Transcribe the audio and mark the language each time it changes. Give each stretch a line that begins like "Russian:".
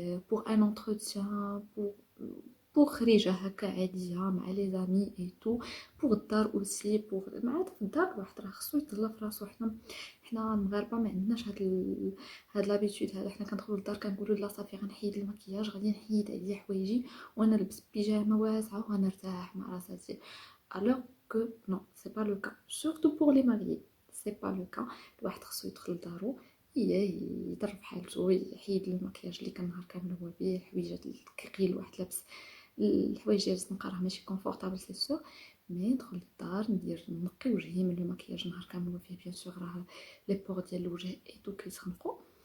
French: pour un entretien pour
Arabic: خريجه هكا عاديه مع لي زامي اي تو، pour الدار اوسي، pour مع في الدار الواحد راه خصو يتهلا في راسو. حنا المغاربه ما عندناش هاد لابيتود هذا، حنا كندخلوا للدار كنقولوا لا صافي غنحيد المكياج، غادي نحيد عليا حوايجي ونلبس بيجامه واسعه وغنرتاح مع راساتي.
French: alors que non c'est pas le cas surtout pour les mariés، c'est pas le cas.
Arabic: الواحد خصو يدخل لدارو يضرب حالته، يحيد المكياج اللي كان نهار كامل هو بيه، الحويجات اللي كيقيل الواحد لابس الحوايج ديال الزنقه راه ماشي كونفورطابل سي سور، مي ندخل للدار نقي وجهي من المكياج نهار كامل هو فيه، بيان سور راه لي بور ديال الوجه ايتو كيتخنقوا،